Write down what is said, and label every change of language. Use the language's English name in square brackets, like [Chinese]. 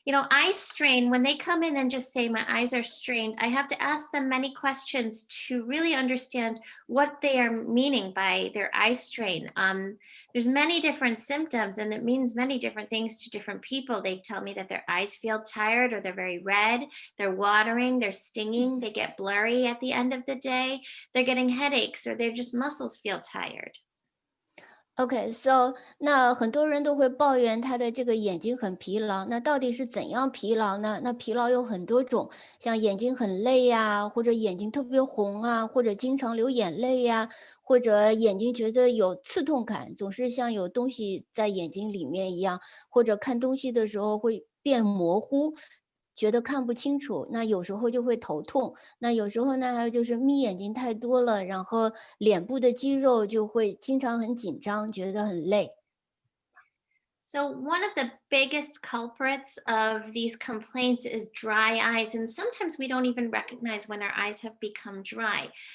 [English] Eye strain, when they come in and just say my eyes are strained, I have to ask them many questions to really understand what they are meaning by their eye strain. There's many different symptoms and it means many different things to different people. They tell me that their eyes feel tired or they're very red, they're watering, they're stinging, they get blurry at the end of the day, they're getting headaches or their just muscles feel tired. [Chinese] OK，so 那很多人都会抱怨他的这个眼睛很疲劳，那到底是怎样疲劳呢？那疲劳有很多种，像眼睛很累呀，或者眼睛特别红啊，或者经常流眼泪呀，或者眼睛觉得有刺痛感，总是像有东西在眼睛里面一样，或者看东西的时候会变模糊，觉得看不清楚，那有时候就会头痛，那有时候呢，还有就是眯眼睛太多了，然后脸部的肌肉就会经常很紧张，觉得很累。 [English] So one of the biggest culprits of these complaints is dry eyes, and sometimes we don't even recognize when our eyes have become dry.